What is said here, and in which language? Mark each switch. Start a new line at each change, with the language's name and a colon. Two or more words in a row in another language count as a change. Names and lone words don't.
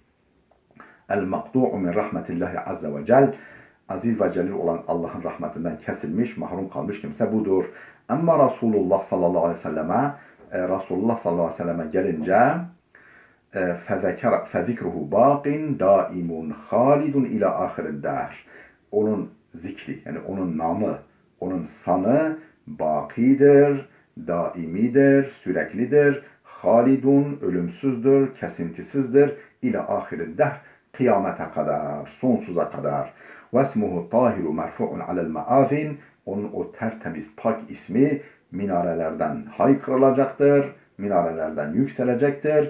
Arabic: المقطوع من رحمة الله عز وجل,
Turkish: aziz ve celil olan Allah'ın rahmetinden kesilmiş, mahrum kalmış kimse budur. Ama Resulullah
Arabic: صلى الله عليه وسلم,
Turkish: Resulullah
Arabic: صلى الله عليه وسلم
Turkish: gelince,
Arabic: فَذِكْرُهُ بَاقٍ دَائِمٌ خَالِدٌ اِلَى آخِرِ الدَّهْرِ.
Turkish: Onun zikri, yani onun namı, onun sanı bakidir, daimidir, süreklidir. Halidun, ölümsüzdür, kesintisizdir.
Arabic: إلى آخر الدهر,
Turkish: kıyamete kadar, sonsuza kadar.
Arabic: واسمه طاهر مرفوع على المآذن.
Turkish: Onun o tertemiz pak ismi minarelerden haykırılacaktır, minarelerden yükselecektir.